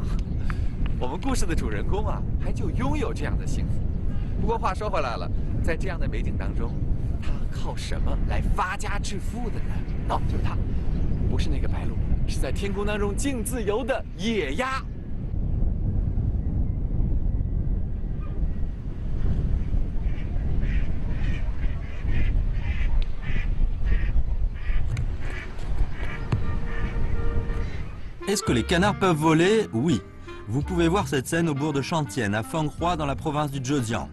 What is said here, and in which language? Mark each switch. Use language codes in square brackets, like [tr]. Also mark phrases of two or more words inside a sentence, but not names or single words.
[zh] 我们故事的主人公啊，还就拥有这样的幸福。不过话说回来了，在这样的美景当中，他靠什么来发家致富的呢？哦，就是他，不是那个白鹭，是在天空当中竞自由的野鸭。 [fr] Est-ce que les canards peuvent voler? Oui. Vous pouvez voir cette scène au bourg de Chantienne, à Fenghroa, dans la province du Zhejiang.